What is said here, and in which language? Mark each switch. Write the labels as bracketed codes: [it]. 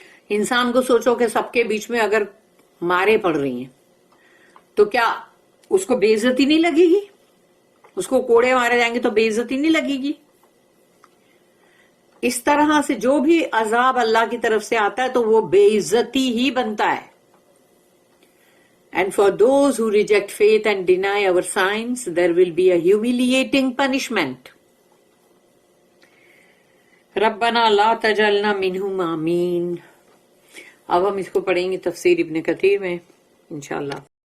[ur] انسان کو سوچو کہ سب کے بیچ میں اگر مارے پڑ رہی ہیں تو کیا اس کو بے عزتی نہیں لگے گی؟ اس کو کوڑے مارے جائیں گے تو بے عزتی نہیں لگے گی؟ اس طرح سے جو بھی عذاب اللہ کی طرف سے آتا ہے تو وہ بے عزتی ہی بنتا ہے. [en] And for those who reject faith and deny our signs, there will be a humiliating punishment. [ar] ربنا لا تجعلنا منہم [ur] آمین. اب ہم اس کو پڑھیں گے تفسیر ابن کثیر میں انشاءاللہ.